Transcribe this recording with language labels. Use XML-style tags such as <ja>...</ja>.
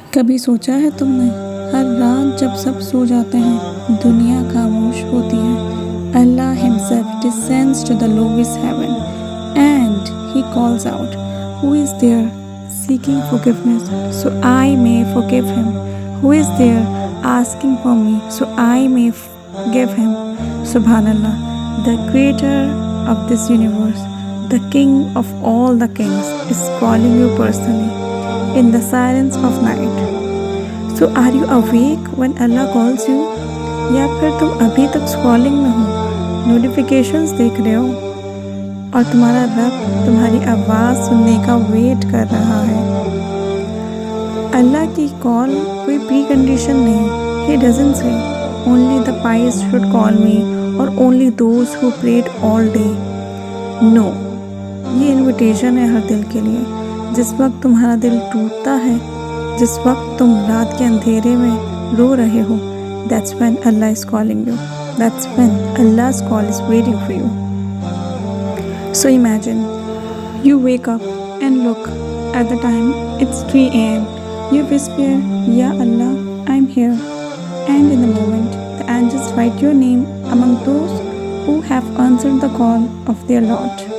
<ur>کبھی سوچا ہے تم نے ہر رات جب سب سو جاتے ہیں دنیا خاموش ہوتی ہے</ur> <en>Allah himself descends to the lowest heaven and he calls out who is there seeking forgiveness so I may forgive him, who is there asking for me so I may forgive him. Subhanallah, the creator of this universe, the king of all the kings is calling you personally in the silence of night. So are you awake when Allah calls you?</en> <ur>یا پھر تم ابھی تک scrolling میں ہو، notifications دیکھ رہے ہو اور تمہارا رب تمہاری آواز سننے کا ویٹ کر رہا ہے؟ اللہ کی کال کوئی پری کنڈیشن نہیں.</ur> <en>He doesn't say only the pious should call me or only those who prayed all day.</en> <ur>No, یہ انویٹیشن ہے ہر دل کے لیے. جس وقت تمہارا دل ٹوٹتا ہے، جس وقت تم رات کے اندھیرے میں رو رہے ہو،</ur> <en>that's when Allah is calling you. That's when Allah's call is waiting for you. So imagine, you wake up and look at the time, it's 3 a.m. You whisper, Ya Allah, I'm here. And in the moment, the angels write your name among those who have answered the call of their Lord.</en>